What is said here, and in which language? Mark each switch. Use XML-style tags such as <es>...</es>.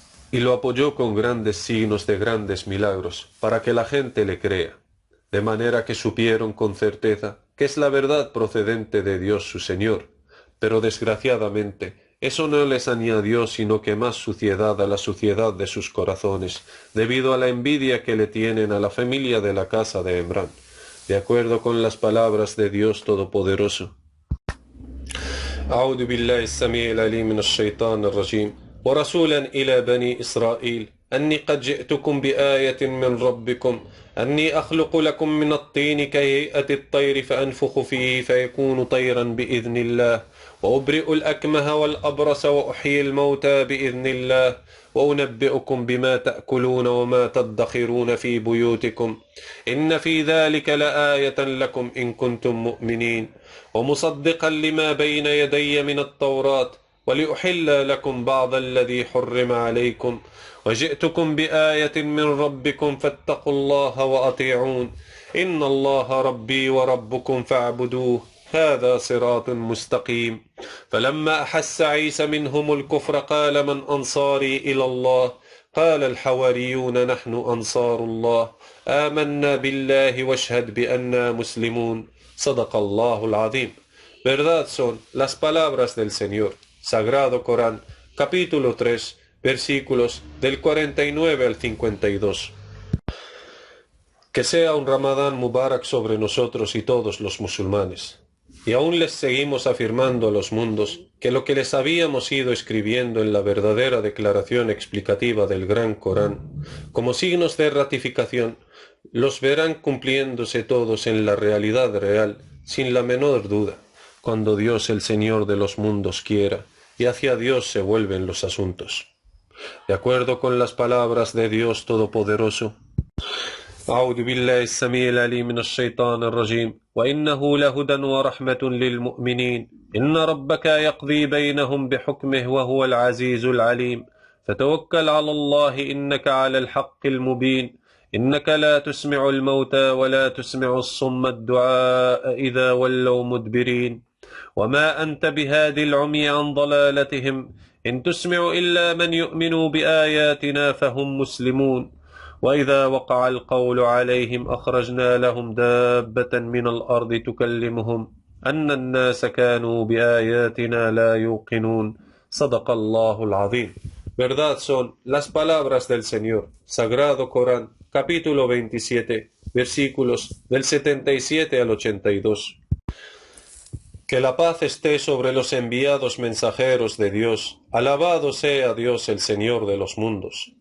<es>Y lo apoyó con grandes signos de grandes milagros, para que la gente le crea, de manera que supieron con certeza que es la verdad procedente de Dios su Señor. Pero desgraciadamente, eso no les añadió sino que más suciedad a la suciedad de sus corazones, debido a la envidia que le tienen a la familia de la casa de Emrán, de acuerdo con las palabras de Dios Todopoderoso.</es> <ar>أعوذ بالله السميع العليم من الشيطان الرجيم ورسولا إلى بني إسرائيل أني قد جئتكم بآية من ربكم أني أخلق لكم من الطين كهيئة الطير فأنفخ فيه فيكون طيرا بإذن الله وأبرئ الأكمه والأبرص وأحيي الموتى بإذن الله وأنبئكم بما تأكلون وما تدخرون في بيوتكم إن في ذلك لآية لكم إن كنتم مؤمنين ومصدقا لما بين يدي من التوراة ولأحل لكم بعض الذي حرم عليكم وجئتكم بآية من ربكم فاتقوا الله وأطيعون إن الله ربي وربكم فاعبدوه هذا صراط مستقيم فلما أحس عيسى منهم الكفر قال من أنصاري إلى الله قال الحواريون نحن أنصار الله آمنا بالله واشهد بأننا مسلمون صدق الله العظيم.</ar> <es>Verdad son las palabras del Señor. Sagrado Corán, capítulo 3, versículos del 49 al 52. Que sea un Ramadán Mubarak sobre nosotros y todos los musulmanes. Y aún les seguimos afirmando a los mundos que lo que les habíamos ido escribiendo en la verdadera declaración explicativa del Gran Corán, como signos de ratificación, los verán cumpliéndose todos en la realidad real, sin la menor duda, cuando Dios el Señor de los mundos quiera, y hacia Dios se vuelven los asuntos. De acuerdo con las palabras de Dios Todopoderoso,</es> <ar>أعوذ بالله السميع العليم من الشيطان الرجيم وإنه لهدى ورحمة للمؤمنين إن ربك يقضي بينهم بحكمه وهو العزيز العليم فتوكل على الله إنك على الحق المبين إنك لا تسمع الموتى ولا تسمع الصم الدعاء إذا ولوا مدبرين وما أنت بهادي العمي عن ضلالتهم إن تسمع إلا من يؤمن بآياتنا فهم مسلمون وإذا وقع القول عليهم أخرجنا لهم دابة من الأرض تكلمهم أن الناس كانوا بآياتنا لا يوقنون صدق الله العظيم.</ar> <es>Verdad son las palabras del Señor. Sagrado Corán, capítulo 27, versículos del 77 al 82. Que la paz esté sobre los enviados mensajeros de Dios. Alabado sea Dios el Señor de los mundos.</es>